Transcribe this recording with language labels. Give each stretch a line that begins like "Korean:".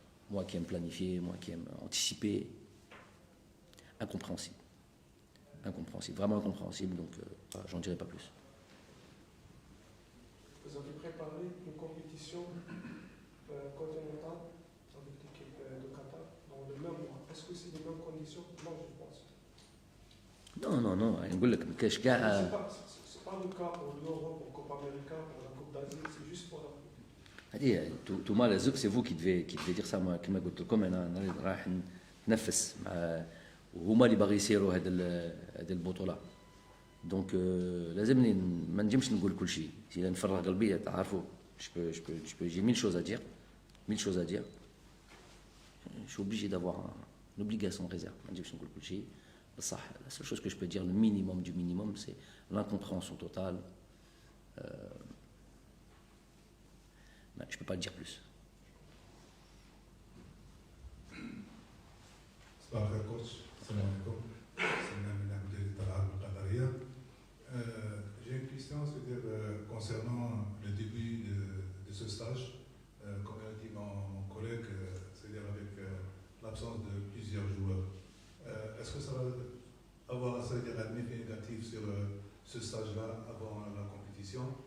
French: moi qui aime planifier, moi qui aime anticiper, incompréhensible. Vraiment incompréhensible, donc j'en dirai pas plus. Vous avez préparé une compétition continentale avec l'équipe de Qatar dans le même mois. Est-ce que c'est les mêmes conditions? Non, je pense.
Arabic: Non, نقول لك ما كاش كاع.
French: C'est pas le cas pour l'Europe, pour la Coupe América, pour la Coupe d'Asie, c'est juste pour la
Arabic: هذه توما لازم
French: سي فو كي دير سا
Arabic: كما قلت لكم انا رايح نتنفس مع وهما اللي باغي يسيروا هذه البطوله دونك لازمني ما نجمش نقول كل شيء اذا نفرغ قلبي تعرفوا
French: j'ai 1000 choses à dire je suis obligé d'avoir une obligation de réserve
Arabic: ما نجمش نقول كل شيء بصح
French: la seule chose que je peux dire le minimum du minimum c'est l'incompréhension totale. Je ne peux pas le dire plus.
Arabic: صباح الخير كوتش، السلام عليكم. سلام من مديرية الألعاب القطرية.
French: J'ai une question, c'est-à-dire concernant le début de ce stage, comme l'a dit mon collègue, c'est-à-dire avec l'absence de plusieurs joueurs. Est-ce que ça va avoir un effet négatif sur ce stage-là avant la compétition?